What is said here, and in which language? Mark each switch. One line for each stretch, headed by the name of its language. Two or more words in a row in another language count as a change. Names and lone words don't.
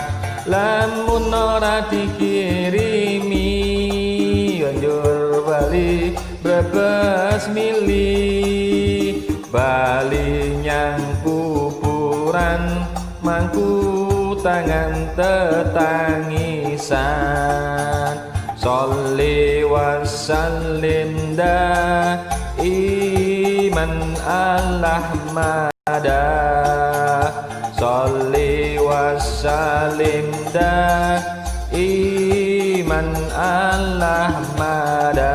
Javanese: Lamun ora dikirimi banjur bali brebes mili. Bali nyang kuburan mangku tangan tetangisan.
Arabic: صل وسلم دائما على أحمدا. صل وسلم دائما على أحمدا.